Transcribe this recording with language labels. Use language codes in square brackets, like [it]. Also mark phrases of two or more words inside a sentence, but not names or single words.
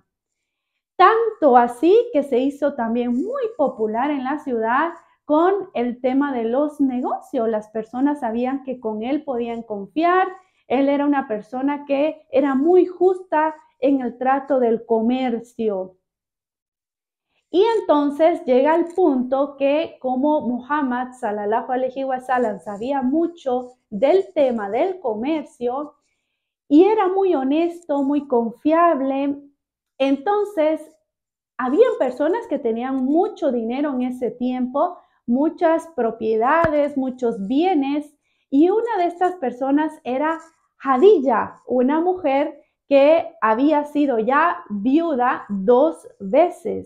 [es] Tanto así que se hizo también muy popular en la ciudad con el tema de los negocios. Las personas sabían que con él podían confiar. Él era una persona que era muy justa en el trato del comercio. Y entonces llega el punto que como Muhammad [ar] صلى الله عليه وسلم [es] sabía mucho del tema del comercio y era muy honesto, muy confiable, entonces habían personas que tenían mucho dinero en ese tiempo, muchas propiedades, muchos bienes, y una de estas personas era Hadilla, una mujer que había sido ya viuda 2 veces.